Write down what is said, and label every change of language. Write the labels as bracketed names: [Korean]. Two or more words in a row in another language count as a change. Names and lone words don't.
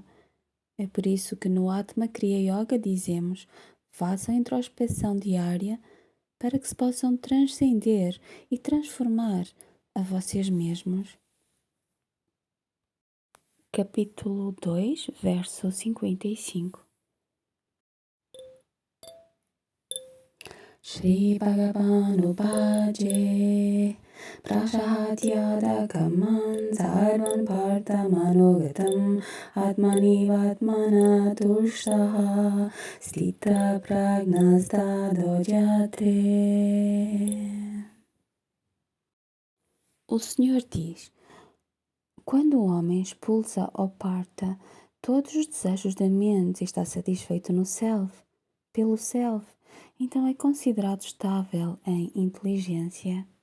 [Portuguese] É por isso que no Atma Kriya Yoga dizemos: façam a introspeção diária para que se possam transcender e transformar a vocês mesmos. Capítulo 2, verso 55. [Sanskrit] Shri Bhagavan Upaje Prashatyadakaman Sarvan Partha Manogatam Atmanivatmana Tushtaha Stita Pragnasta Dojate. [Portuguese] O Senhor diz: quando o homem expulsa ou parta todos os desejos da mente e está satisfeito no self, pelo self, então é considerado estável em inteligência.